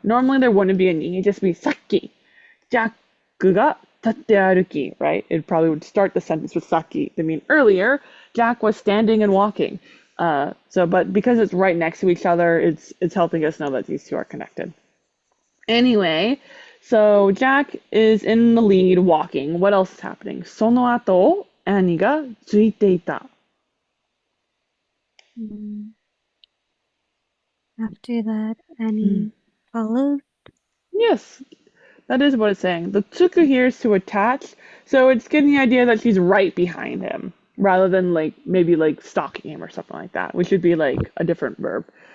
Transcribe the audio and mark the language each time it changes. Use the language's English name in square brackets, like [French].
[English] Normally there wouldn't be a ni, it'd just be saki. [Japanese] Jack ga tatte aruki, [English] right? It probably would start the sentence with saki. I mean, earlier, Jack was standing and walking. But because it's right next to each other, it's helping us know that these two are connected. Anyway, so Jack is in the lead walking. What else is happening? [Japanese] その後、Annie がついていた. [English] After that, Annie followed. Yes, that is what it's saying. The tsuku here is to attach, so it's getting the idea that she's right behind him, rather than like maybe like stalking him or something like that, which should be like a different verb.